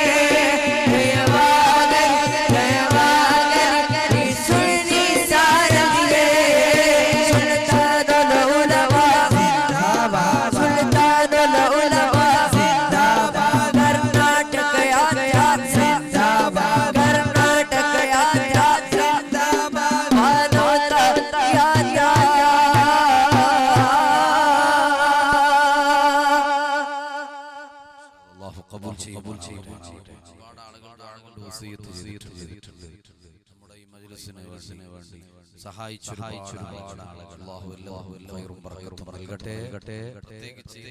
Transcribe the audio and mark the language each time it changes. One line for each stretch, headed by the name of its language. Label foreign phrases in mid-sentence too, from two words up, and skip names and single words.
Kannada: ಜಯವಾಗಲಿ ಸುಳ್ಳಿ ಸಾರದಿಯೇ ಸುಲ್ತಾನ ಲೌಲವಾ ಕರ್ನಾಟಕ ಯಾತ್ರೆ ಕರ್ನಾಟಕ ಯಾತ್ರೆ ಮಾನವತಾ ಯಾತ್ರೆ
Malayalam: കബൂൽ ചെയ്യട്ടെ നമ്മുടെ ഈ മജ്‌ലിസിനെ വേണ്ടി സഹായിച്ച ഒരുപാട് ആളുകൾ അല്ലാഹു ഖൈറും ബറക്കത്തും നൽകട്ടെ പ്രത്യേകിച്ച് ഈ